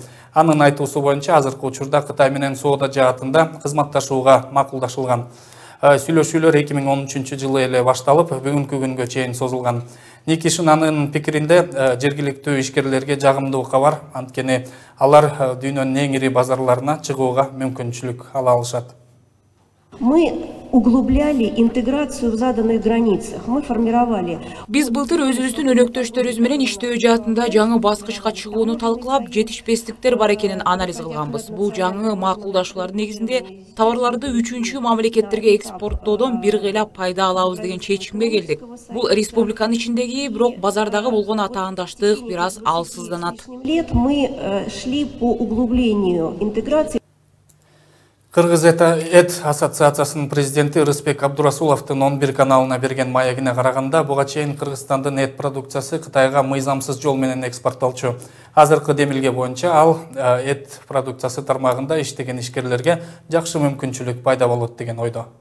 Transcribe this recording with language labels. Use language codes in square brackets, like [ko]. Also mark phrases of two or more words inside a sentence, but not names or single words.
[ky] Анын айтуусу боюнча азыркы учурда Кытай менен соода жаатында кызматташууга макулдашылган. Сүйлөшүүлөр 2013 жылы эле башталып, бүгүнкү күнгө чейин созулган. Никишинанын пикиринде жергиликтүү ишкерлерге жагымдуу кабар, анткени алар дүйнөнүн эң ири базарларына чыгууга мүмкүнчүлүк ала алышат. [ru] Мы углубляли интеграцию в заданных границах. Мы формировали. [ky] Биз былтыр өзүбүздүн өнөктөштөрүбүз менен иштөө жаатында жаңы баскычка чыгууну талкылап, жетишпестиктер бар экенин анализ кылганбыз. Бул жаңы макулдашуулардын негизинде товарларды 3-чү мамлекеттерге экспорттоодон бир кыйла пайда алабыз деген чечимге келдик. Бул республиканын ичиндеги, бирок базардагы болгон атаандаштык бир аз алсызданат. [ru] Мы шли по углублению интеграции. [ky] Кыргыз эт ассоциациясынын президенти Рыспек Абдурасуловдун 11 каналына берген маегине караганда, буга чейин Кыргызстандын эт продукциясы Кытайга мыйзамсыз жол менен экспортталчу. Азыркы демилге боюнча ал эт продукциясы тармагында иштеген ишкерлерге жакшы мүмкүнчүлүк пайда болот деген ойдо.